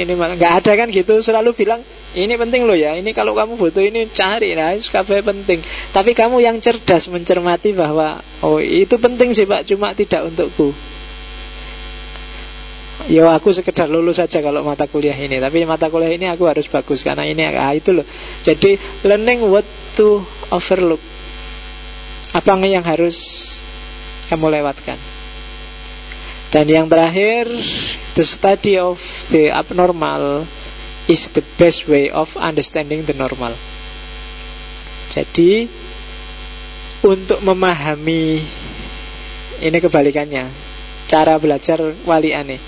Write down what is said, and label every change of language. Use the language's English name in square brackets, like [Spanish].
[Indonesian] Ini enggak ada kan gitu, selalu bilang ini penting loh ya. Ini kalau kamu butuh ini cari, nah SKB penting. Tapi kamu yang cerdas mencermati bahwa oh itu penting sih pak, cuma tidak untukku. Ya aku sekedar lulus saja kalau mata kuliah ini. Tapi mata kuliah ini aku harus bagus karena ini ah itu loh. Jadi [English] learning what to overlook. [Indonesian] Apa yang harus kamu lewatkan. Dan yang terakhir, [English] the study of the abnormal is the best way of understanding the normal. [Indonesian] Jadi untuk memahami, ini kebalikannya, cara belajar wali aneh.